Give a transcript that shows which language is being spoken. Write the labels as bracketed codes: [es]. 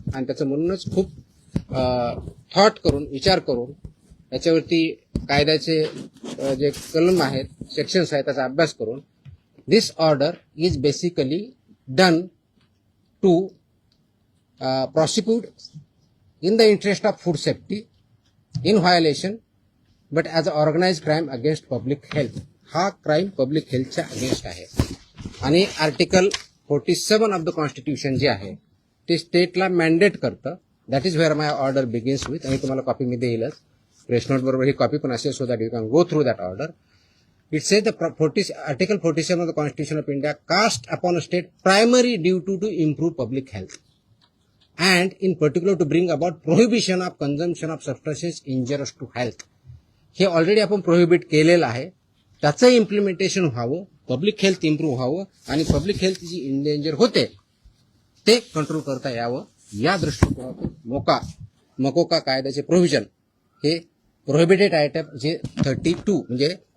[mr] आणि त्याचं म्हणूनच खूप थॉट करून, विचार करून याच्यावरती कायद्याचे जे कलम आहेत, सेक्शन्स आहेत त्याचा अभ्यास करून [en] This order is basically done to prosecute in the interest of food safety in violation but as an organized crime against public health. [mr] हा क्राईम पब्लिक हेल्थच्या अगेन्स्ट आहे. आणि आर्टिकल 47 ऑफ द कॉन्स्टिट्यूशन जे आहे ते स्टेटला मॅन्डेट करतं. [en] That is where my order begins with. [mr] आणि तुम्हाला copy मी देईलच, press note बरोबर ही कॉपी पण असेल [en] So that you can go through that order. It says the Article 47 of the Constitution of India cast upon a state primary duty to improve public health and in particular to bring about prohibition of consumption of substances injurious to health. [mr] हे already आपण prohibit केलेलं आहे. त्याचं implementation व्हावं, public health improve व्हावं आणि public health जी endanger होते ते कंट्रोल करता यावं या दृष्टिकोनातून मकोका कायद्याचे प्रोव्हिजन हे प्रोहिबिटेड आयटम जे 32 म्हणजे